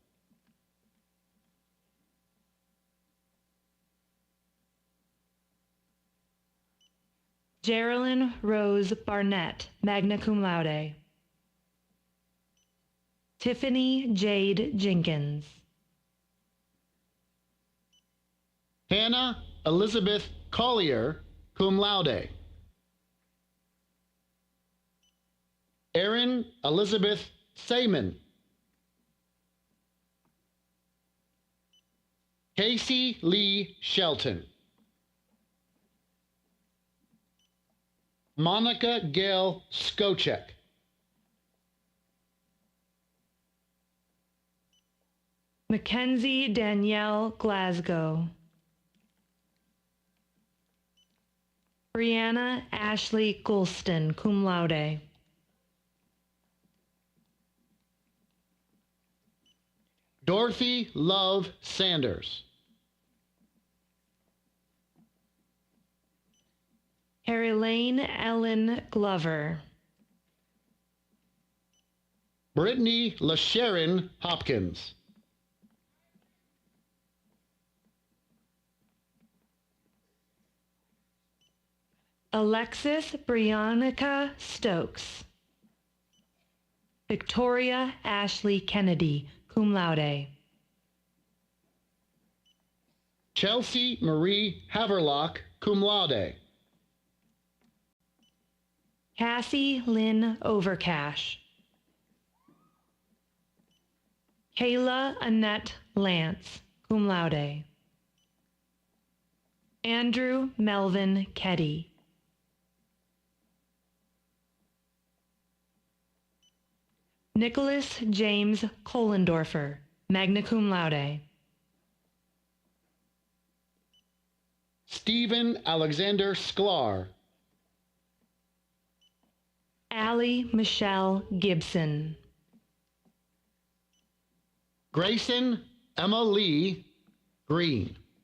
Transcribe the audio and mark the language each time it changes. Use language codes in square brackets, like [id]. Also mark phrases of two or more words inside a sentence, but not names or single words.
[en] Geraldine Rose Barnett, [la] magna cum laude. [en] Tiffany Jade Jenkins. Hannah Elizabeth Collier, [la] cum laude. [en] Erin Elizabeth Seaman. Casey Lee Shelton. Monica Gail Skochek. Mackenzie Danielle Glasgow. Brianna Ashley Gulston, [la] cum laude. [en] Dorothy Love Sanders. Harry Lane Ellen Glover. Brittany LaSharon Hopkins. Alexis Briannica Stokes. Victoria Ashley Kennedy, [la] cum laude. [en] Chelsea Marie Haverlock, [la] cum laude. [en] Cassie Lynn Overcash. Kayla Annette Lance, [la] cum laude. [en] Andrew Melvin Keddy. Nicholas James Kohlendorfer, [la] magna cum laude. [en] Stephen Alexander Sklar. Allie Michelle Gibson. Grayson Emma Lee Green.